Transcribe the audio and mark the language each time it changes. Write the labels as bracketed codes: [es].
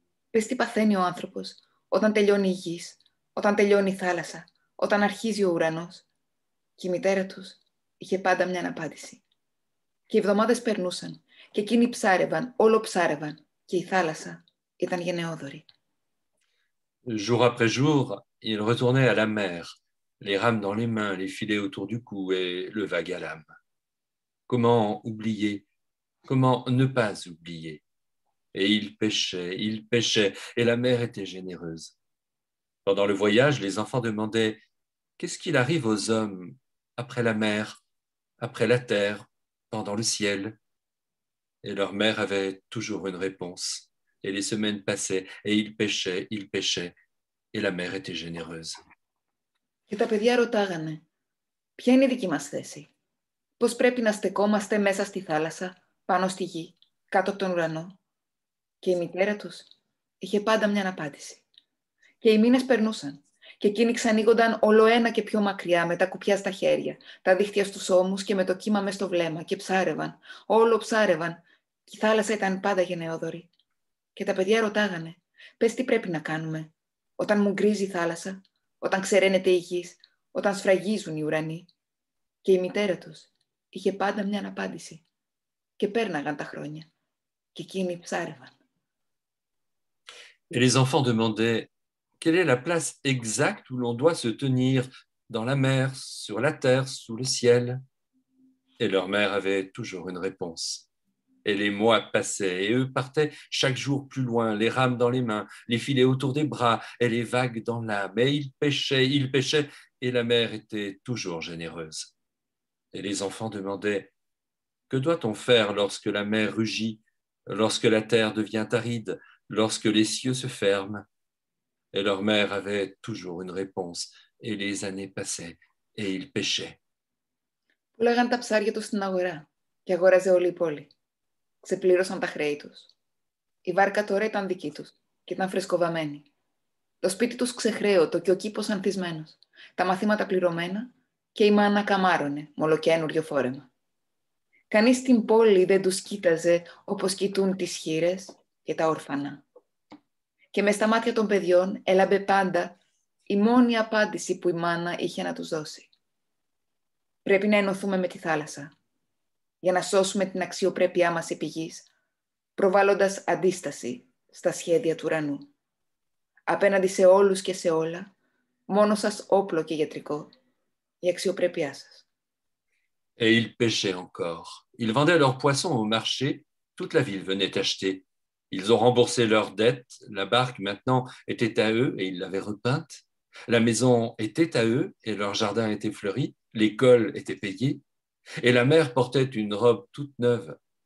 [el] Πες τι παθαίνει ο άνθρωπος όταν τελειώνει η γης, όταν τελειώνει η θάλασσα, όταν αρχίζει ο ουρανός. Και η μητέρα τους είχε πάντα μια απάντηση. Και οι εβδομάδες περνούσαν. Και εκείνοι ψάρευαν, όλο ψάρευαν. Και η θάλασσα ήταν γενναιόδωρη. [fr] Jour après jour, ils retournaient à la mer, les rames dans les mains, les filets autour du cou et le vague à l'âme. Comment oublier? Comment ne pas oublier? Et ils pêchaient, et la mer était généreuse. Pendant le voyage, les enfants demandaient « Qu'est-ce qu'il arrive aux hommes après la mer, après la terre, pendant le ciel ?» Et leur mère avait toujours une réponse. Et les semaines passaient, et ils pêchaient, et la mer était généreuse. [el] Και τα παιδιά ρωτάγανε, ποια είναι η δική μας θέση? Πώς πρέπει να στεκόμαστε μέσα στη θάλασσα, πάνω στη γη, κάτω από τον ουρανό? Και η μητέρα τους είχε πάντα μια απάντηση. Και οι μήνες περνούσαν. Και εκείνοι ξανοίγονταν όλο ένα και πιο μακριά, με τα κουπιά στα χέρια, τα δίχτυα στους ώμους και με το κύμα μες στο βλέμμα, και ψάρευαν, όλο ψάρευαν. Και η θάλασσα ήταν πάντα γενναιόδωρη. Και τα παιδιά ρωτάγανε, Πες τι πρέπει να κάνουμε. Όταν μου γκρίζει η θάλασσα, όταν ξεραίνεται η γης, όταν σφραγίζουν οι ουρανοί. Και η μητέρα τους είχε πάντα μια απάντηση. Και πέρναγαν τα χρόνια. Και εκείνοι ψάρευαν. [fr] Et les enfants demandaient quelle est la place exacte où l'on doit se tenir dans la mer, sur la terre, sous le ciel. Et leur mère avait toujours une réponse. Et les mois passaient et eux partaient chaque jour plus loin, les rames dans les mains, les filets autour des bras et les vagues dans l'âme. Et ils pêchaient et la mer était toujours généreuse. Et les enfants demandaient que doit-on faire lorsque la mer rugit, lorsque la terre devient aride, lorsque les cieux se ferment? Et leur mère avait toujours une réponse. Et les années passaient et ils pêchaient. [el] Πουλάγαν τα ψάρια τους στην αγορά και αγόραζε όλη η πόλη. Ξεπλήρωσαν τα χρέη τους. Η βάρκα τώρα ήταν δική τους και ήταν φρεσκοβαμένη. Το σπίτι τους ξεχρέωτο και ο κήπος ανθισμένος. Τα μαθήματα πληρωμένα και η μάνα καμάρωνε με ολοκαίνουργιο φόρεμα. Κανείς στην πόλη δεν τους κοίταζε όπως κοιτούν τις χήρες και τα ορφανά. Και μες στα μάτια των παιδιών έλαμπε πάντα η μόνη απάντηση που η μάνα είχε να τους δώσει. Πρέπει να ενωθούμε με τη θάλασσα για να σώσουμε την αξιοπρέπειά μας επί γης, προβάλλοντας αντίσταση στα σχέδια του ουρανού. Απέναντι σε όλους και σε όλα, μόνο σας όπλο και γιατρικό, η αξιοπρέπειά σας. [fr] Et ils pêchaient encore. Ils vendaient leurs poissons au marché. Toute la ville venait acheter. Ils ont remboursé leurs dettes. La barque, maintenant, était à eux et ils l'avaient repeinte. La maison était à eux et leur jardin était fleuri. L'école était payée. Et la mère portait une robe toute neuve.